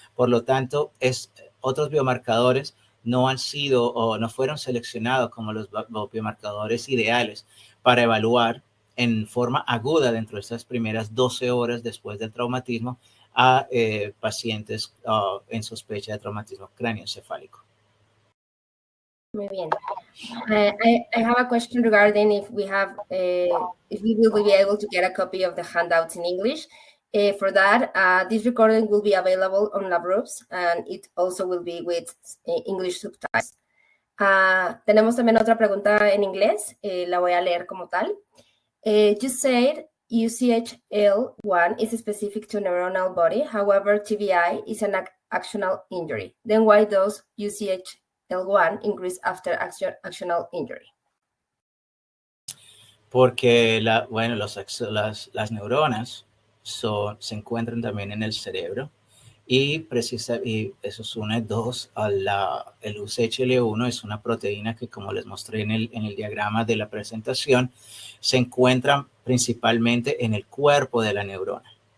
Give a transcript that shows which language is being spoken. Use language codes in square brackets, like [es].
[es] Por lo tanto, otros biomarcadores no han sido o no fueron seleccionados como los biomarcadores ideales para evaluar en forma aguda dentro de estas primeras 12 horas después del traumatismo a pacientes en sospecha de traumatismo cráneoencefálico. Muy bien. [en] I have a question regarding if we will be able to get a copy of the handouts in English. For that, this recording will be available on LabRoots, and it also will be with English subtitles. [es] Tenemos también otra pregunta en inglés, la voy a leer como tal. [en] You said UCHL1 is specific to neuronal body, however, TBI is an actional injury. Then why does UCHL1 increase after actional injury? [es] Porque las neuronas se encuentran también en el cerebro y eso es une dos el UCHL1 es una proteína que, como les mostré en el diagrama de la presentación, se encuentra principalmente en el cuerpo de la neurona.